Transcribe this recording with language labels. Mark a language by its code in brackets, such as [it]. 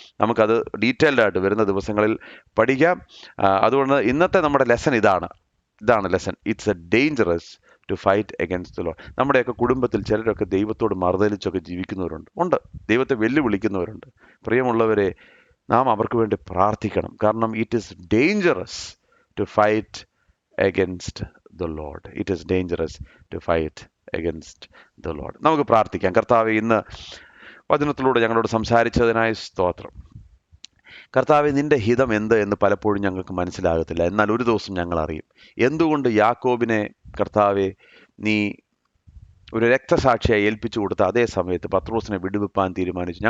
[ml] നമുക്കത് ഡീറ്റെയിൽഡ് ആയിട്ട് വരുന്ന ദിവസങ്ങളിൽ പഠിക്കാം. അതുകൊണ്ട് ഇന്നത്തെ നമ്മുടെ ലെസൺ ഇതാണ് lesson. [en] It's a dangerous to fight against the Lord. [ml] നമ്മുടെയൊക്കെ കുടുംബത്തിൽ ചിലരൊക്കെ ദൈവത്തോട് മറുതലിച്ചൊക്കെ ജീവിക്കുന്നവരുണ്ട്, ദൈവത്തെ വെല്ലുവിളിക്കുന്നവരുണ്ട്. പ്രിയമുള്ളവരെ, നാം അവർക്ക് വേണ്ടി പ്രാർത്ഥിക്കണം. കാരണം [en] It is dangerous to fight against the Lord. It is dangerous to fight against the Lord. [ml] നമുക്ക് പ്രാർത്ഥിക്കാം. കർത്താവേ, ഇന്ന് വചനത്തിലൂടെ ഞങ്ങളോട് സംസാരിച്ചതിനായി സ്തോത്രം. കർത്താവേ, നിന്റെ ഹിതം എന്ത് എന്ന് പലപ്പോഴും ഞങ്ങൾക്ക് മനസ്സിലാകത്തില്ല. എന്നാൽ ഒരു ദിവസം ഞങ്ങൾ അറിയും. എന്തുകൊണ്ട് യാക്കോബിനെ കർത്താവേ നീ ഒരു രക്തസാക്ഷിയായി ഏൽപ്പിച്ചു കൊടുത്ത അതേ സമയത്ത് പത്രോസിനെ വിടുവിപ്പാൻ തീരുമാനിച്ചു?